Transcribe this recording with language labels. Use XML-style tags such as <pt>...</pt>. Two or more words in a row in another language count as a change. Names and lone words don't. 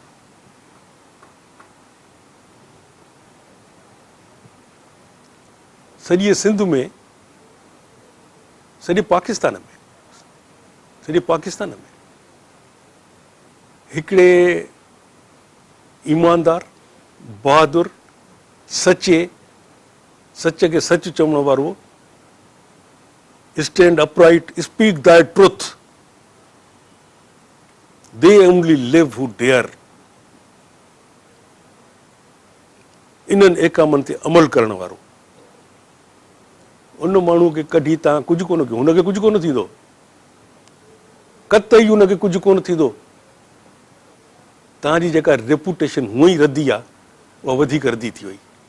<sd>सॼे सिंध में, सॼे पाकिस्तान में हिकिड़े ईमानदार, बहादुर, सच खे सच चवण वारो,</sd> <en>Stand upright, speak thy truth, They only live who dare,</en> <sd>इन्हनि एकामनि ते अमल करण वारो, उन माण्हू खे कढी तव्हां कुझु कोन कयो, हुनखे कुझु कोन थींदो, कतई हुनखे कुझु कोन थींदो। तव्हांजी जेका रेपुटेशन हूअं ई रदी आहे, उहा वधीक रदी थी वई।</sd>